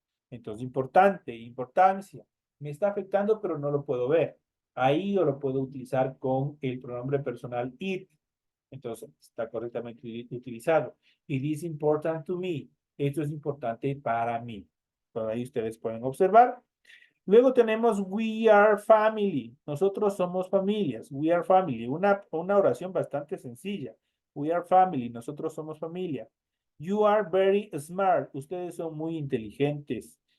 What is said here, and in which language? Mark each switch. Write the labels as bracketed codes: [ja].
[es] Entonces, importante, importancia. Me está afectando, pero no lo puedo ver. Ahí yo lo puedo utilizar con el pronombre personal it. Entonces, está correctamente utilizado. [en] It is important to me. [es] Esto es importante para mí. Por ahí ustedes pueden observar. Luego tenemos [en] we are family. [es] Nosotros somos familias. [en] We are family. [es] Una oración bastante sencilla. We are family. Nosotros somos familia. [en] You are very smart. [es] Ustedes son muy inteligentes.